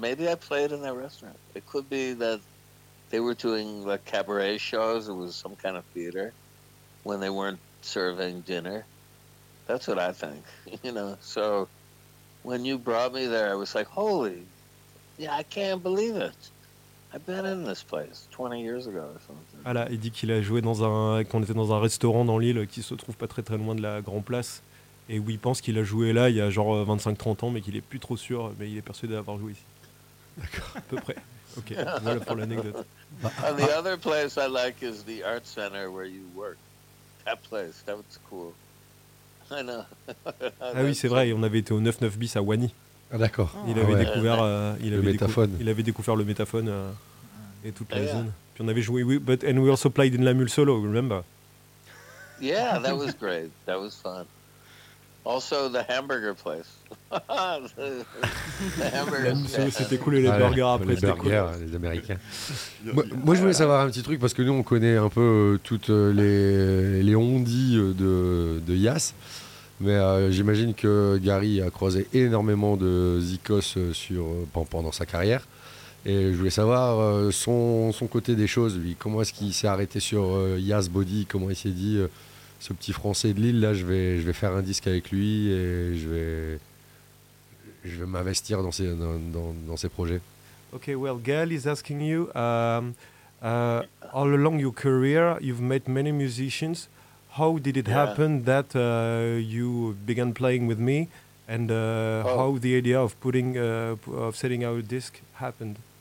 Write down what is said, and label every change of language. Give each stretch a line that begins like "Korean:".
English: Maybe I played in that restaurant. It could be that they were doing like cabaret shows. It was some kind of theater when they weren't serving dinner. That's what I think, you know. So when you brought me there, I was like, holy, yeah, I can't believe it. I've been in this place 20 years ago or something.
French: Ah là, il dit qu'il a joué dans un, qu'on était dans un restaurant dans l'île qui se trouve pas très très loin de la Grand Place et où il pense qu'il a joué là il y a genre 25-30 ans mais qu'il est plus trop sûr, mais il est persuadé d'avoir joué ici. D'accord. À peu près. Ok, voilà pour l'anecdote.
English: And the other place I like is the art center where you work. That place, that's cool. I know.
French: Ah oui, c'est vrai, on avait été au 99 bis à Wany. Ah d'accord. Il avait découvert le métaphone. Il avait découvert le métaphone et toute la zone. Yeah. Puis on avait joué.
English: And we also played in La Mule Solo. Remember? Yeah, that was great. That was fun. Also the hamburger place. The hamburger place. Yeah.
French: C'était cool, les burgers après. Les burgers, cool. Les Américains. Moi, je voulais savoir un petit truc parce que nous, on connaît un peu toutes les ondits de Yass. Mais j'imagine que Gary a croisé énormément de Zikos pendant sa carrière. Et je voulais savoir son côté des choses, lui. Comment est-ce qu'il s'est arrêté sur Yass Body? Comment il s'est dit, ce petit français de Lille, là, je vais faire un disque avec lui et je vais m'investir dans ses projets.
English: Ok, well, Gary is asking you, all along your career, you've met many musicians. How did it happen that you began playing with me, and how the idea of setting out a disc happened?